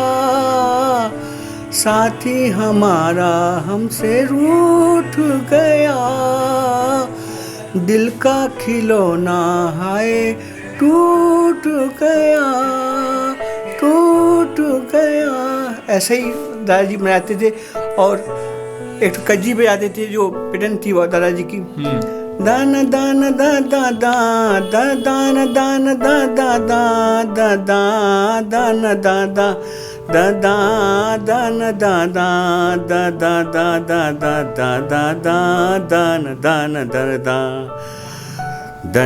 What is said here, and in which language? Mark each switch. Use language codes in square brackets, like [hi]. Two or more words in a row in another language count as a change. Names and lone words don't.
[hi] साथी हमारा हमसे रूठ गया, दिल का खिलौना है टूट गया, टूट गया। ऐसे ही दादाजी मनाते थे। और एक कज्जी बजाते थे जो पिटन थी वो दादाजी की, दान दान दा दा दा दा दान दान दा दा दा दा दा दान दा दा दा दा दान दा दा दा दा दा दा दा दा दा दान दान दा दा